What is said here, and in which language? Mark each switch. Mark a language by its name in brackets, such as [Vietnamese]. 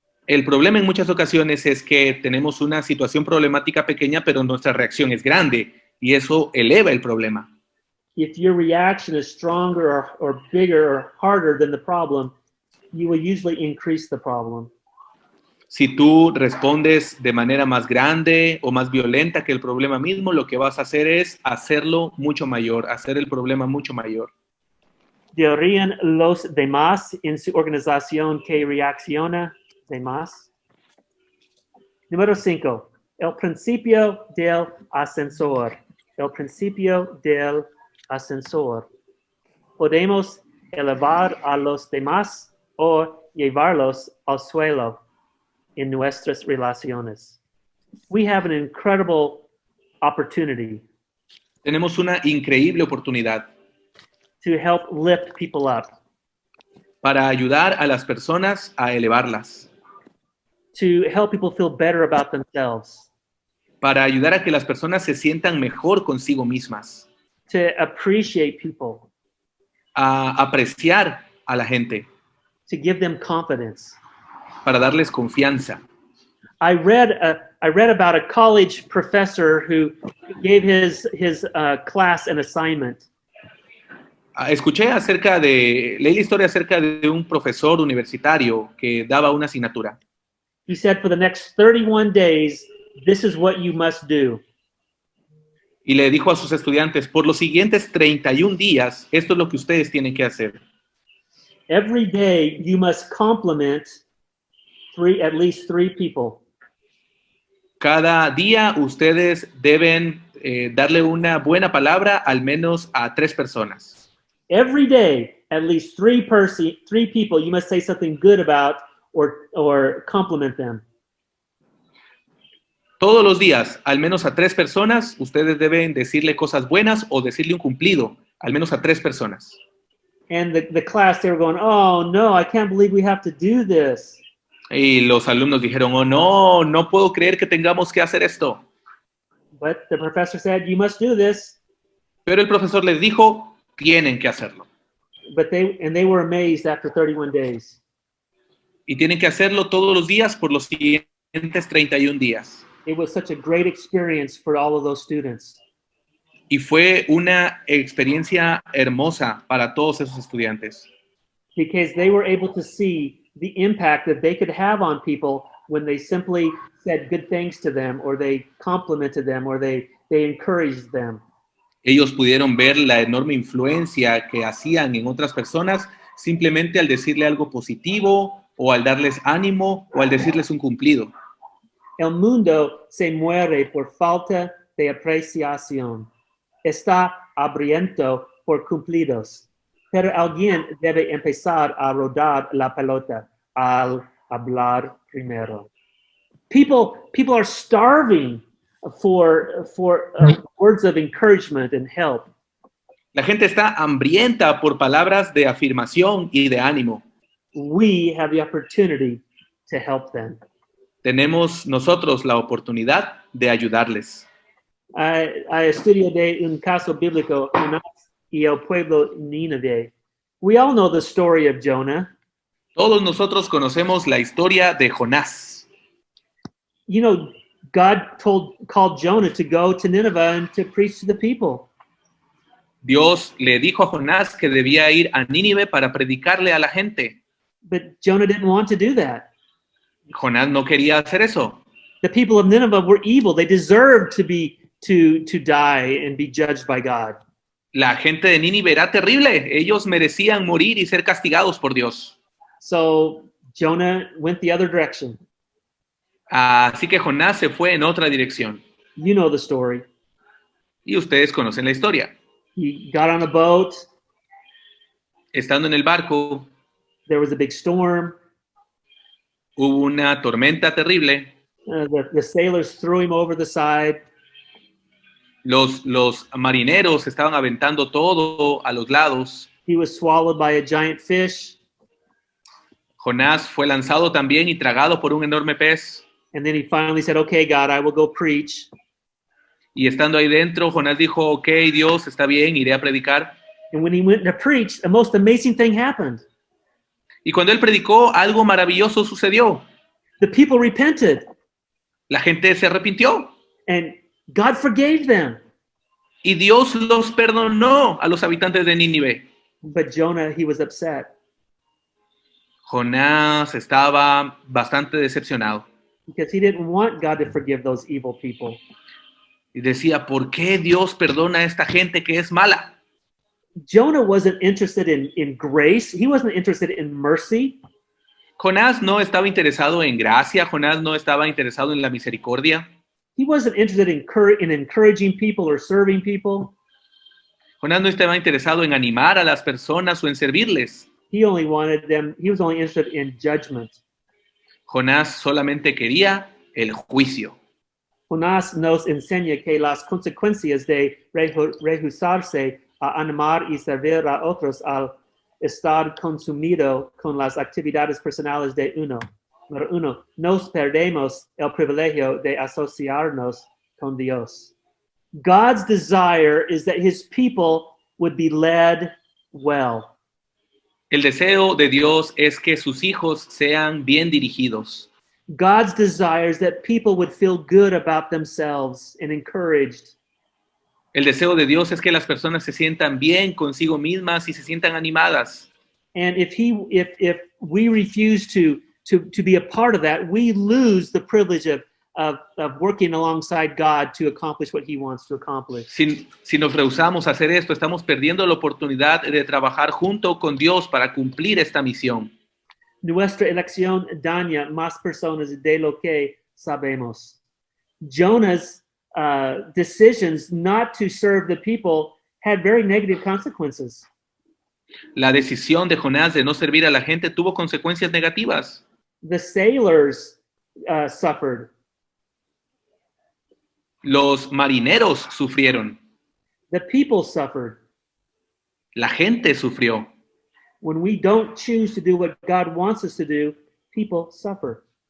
[Spanish] El problema en muchas ocasiones es que tenemos una situación problemática pequeña, pero nuestra reacción es grande y eso eleva el problema. [English] If your reaction is stronger or bigger or harder than the problem, you will usually increase the problem. [Spanish] Si tú respondes de manera más grande o más violenta que el problema mismo, lo que vas a hacer es hacerlo mucho mayor, hacer el problema mucho mayor. ¿Deberían los demás en su organización que reacciona demás? Número 5. El principio del ascensor. El principio del ascensor. Podemos elevar a los demás o llevarlos al suelo en nuestras relaciones. [English] We have an incredible opportunity [Spanish] Tenemos una increíble oportunidad [English] to help lift people up, [Spanish] para ayudar a las personas a elevarlas, [English] to help people feel better about themselves. [Spanish] para ayudar a que las personas se sientan mejor consigo mismas. [English] to appreciate people, [Spanish] a apreciar a la gente, [English] to give them confidence. [Spanish] para darles confianza. [English] I read about a college professor who gave his class an assignment. [Spanish] Leí la historia acerca de un profesor universitario que daba una asignatura. [English] He said, for the next 31 days, this is what you must do. [Spanish] Y le dijo a sus estudiantes, por los siguientes 31 días, esto es lo que ustedes tienen que hacer. [English] Every day you must compliment at least three people. [Spanish] Cada día ustedes deben darle una buena palabra al menos a 3 personas. [English] Every day, at least three people you must say something good about or compliment them. [Spanish] Todos los días, al menos a 3 personas, ustedes deben decirle cosas buenas o decirle un cumplido, al menos a 3 personas. [English] And the class, they were going, oh no, I can't believe we have to do this. [Spanish] Y los alumnos dijeron, oh no, no puedo creer que tengamos que hacer esto. [English] But the professor said, you must do this. [Spanish] Pero el profesor les dijo, tienen que hacerlo. [English] But they were amazed after 31 days. [Spanish] Y tienen que hacerlo todos los días por los siguientes 31 días. [English] It was such a great experience for all of those students. [Spanish] Y fue una experiencia hermosa para todos esos estudiantes. [English] Because they were able to see the impact that they could have on people when they simply said good things to them, or they complimented them, or they encouraged them. [Spanish] Ellos pudieron ver la enorme influencia que hacían en otras personas simplemente al decirle algo positivo, o al darles ánimo, o al decirles un cumplido. El mundo se muere por falta de apreciación. Está hambriento por cumplidos. Pero alguien debe empezar a rodar la pelota al hablar primero. [English] People are starving for words of encouragement and help. [Spanish] La gente está hambrienta por palabras de afirmación y de ánimo. [English] We have the opportunity to help them. [Spanish] Tenemos nosotros la oportunidad de ayudarles. I estudio de un caso bíblico, Jonás y el pueblo Nínive. [English] We all know the story of Jonah. [Spanish] Todos nosotros conocemos la historia de Jonás. [English] You know, God called Jonah to go to Nineveh and to preach to the people. [Spanish] Dios le dijo a Jonás que debía ir a Nínive para predicarle a la gente. [English] But Jonah didn't want to do that. [Spanish] Jonás no quería hacer eso. [English] The people of Nineveh were evil. They deserved to die and be judged by God. [Spanish] La gente de Nínive era terrible. Ellos merecían morir y ser castigados por Dios. [English] So Jonah went the other direction. [Spanish] Así que Jonás se fue en otra dirección. [English] You know the story. [Spanish] Y ustedes conocen la historia. [English] He got on a boat. [Spanish] Estando en el barco, [English] There was a big storm. [Spanish] hubo una tormenta terrible. [English] The sailors threw him over the side. [Spanish] Los marineros estaban aventando todo a los lados. [English] He was swallowed by a giant fish. [Spanish] Jonás fue lanzado también y tragado por un enorme pez. [English] And then he finally said, okay, God, I will go preach. [Spanish] Y estando ahí dentro, Jonás dijo, ok, Dios, está bien, iré a predicar. [English] And when he went to preach, the most amazing thing happened. [Spanish] Y cuando él predicó, algo maravilloso sucedió. [English] The people repented, [Spanish] La gente se arrepintió. [English] and God forgave them. [Spanish] Y Dios los perdonó a los habitantes de Nínive. [English] But Jonah, he was upset [Spanish] Jonás estaba bastante decepcionado. [English] because he didn't want God to forgive those evil people. [Spanish] Y decía, ¿por qué Dios perdona a esta gente que es mala? [English] Jonah wasn't interested in grace. He wasn't interested in mercy. [Spanish] Jonás no estaba interesado en gracia. Jonás no estaba interesado en la misericordia. [English] He wasn't interested in encouraging people or serving people. [Spanish] Jonás no estaba interesado en animar a las personas o en servirles. [English] He was only interested in judgment. [Spanish] Jonás solamente quería el juicio. Jonás nos enseña que las consecuencias de rehusarse a animar y servir a otros al estar consumido con las actividades personales de uno. Número 1, nos perdemos el privilegio de asociarnos con Dios. [English] God's desire is that his people would be led well. [Spanish] El deseo de Dios es que sus hijos sean bien dirigidos. [English] God's desire is that people would feel good about themselves and encouraged. [Spanish] El deseo de Dios es que las personas se sientan bien consigo mismas y se sientan animadas. [English] And if we refuse to be a part of that, we lose the privilege of working alongside God to accomplish what he wants to accomplish. [Spanish] Si nos rehusamos a hacer esto, estamos perdiendo la oportunidad de trabajar junto con Dios para cumplir esta misión. Nuestra elección daña más personas de lo que sabemos. [English] Jonah's decisions not to serve the people had very negative consequences. [Spanish] La decisión de Jonás de no servir a la gente tuvo consecuencias negativas. [English] The sailors suffered. [Spanish] Los marineros sufrieron. [English] The people suffered. [Spanish] La gente sufrió. [English] When we don't choose to do what God wants us to do, people suffer.